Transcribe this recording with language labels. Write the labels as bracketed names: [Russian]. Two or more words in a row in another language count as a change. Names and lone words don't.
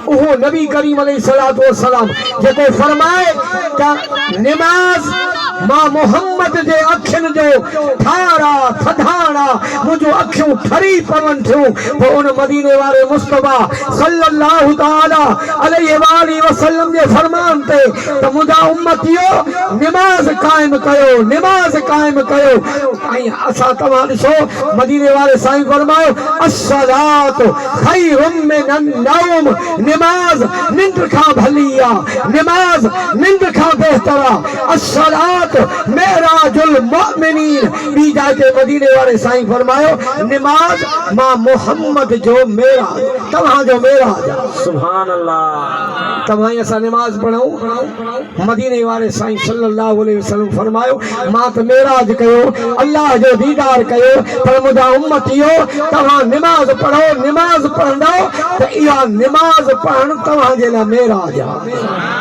[Sindhi] उहो नबी करीम [Arabic] عليه الصلاة والسلام [Sindhi] जेको फरमाए त नमाज मां मोहम्मद जे अखियुनि जो ठारा थधाणा मुंहिंजो अखियूं ठरी पवनि थियूं पोइ उन मदीने वारे मुस्तफा [Arabic] صلى الله تعالى عليه وسلم [Sindhi] जे फरमान ते त मुंहिंजा उम्मतियो नमाज क़ाइम कयो नमाज क़ाइम कयो। ऐं असां तव्हां ॾिसो मदीने वारे साईं फरमायो [Arabic] الصلاة خير من النوم [Sindhi] नमाज निंड खां भली आहे नमाज निंड खां बहितर आहे [Arabic] الصلاة معراج المؤمنين [Sindhi] बी जाके मदीने वाले साईं फरमायो नमाज मां मोहम्मद जो मेराज तव्हां जो मेराज [Arabic] سبحان الله. [Sindhi] तव्हां असां नमाज पढ़ूं मदीने वाले साईं [Arabic] صلى الله عليه وسلم [Sindhi] फरमायो मां त मेराज कयो अल्लाह जो दीदार कयो पर मुंहिंजा उम्मतियो तव्हां नमाज पढ़ो नमाज पढ़ंदो त इहा नमाज पढ़ण तव्हां जे लाइ मेराज आहे।